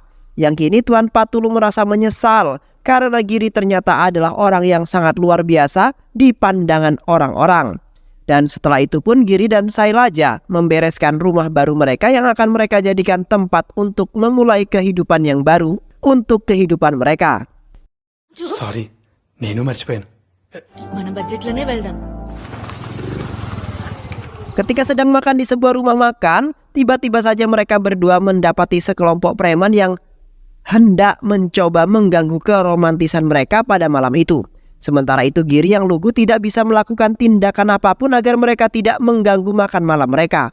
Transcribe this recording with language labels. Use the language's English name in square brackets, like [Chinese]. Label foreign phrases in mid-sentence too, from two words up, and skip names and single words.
[Indonesian] Yang kini Tuan Patulu merasa menyesal karena Giri ternyata adalah orang yang sangat luar biasa di pandangan orang-orang. Dan setelah itu pun Giri dan Sailaja membereskan rumah baru mereka yang akan mereka jadikan tempat untuk memulai kehidupan yang baru untuk kehidupan mereka. [Telugu] సారీ నేను మర్చిపోయాను. మన బడ్జెట్లోనే వెళ్దాం. [Indonesian] Ketika sedang makan di sebuah rumah makan, tiba-tiba saja mereka berdua mendapati sekelompok preman yang hendak mencoba mengganggu keromantisan mereka pada malam itu. Sementara itu Giri yang lugu tidak bisa melakukan tindakan apapun agar mereka tidak mengganggu makan malam mereka.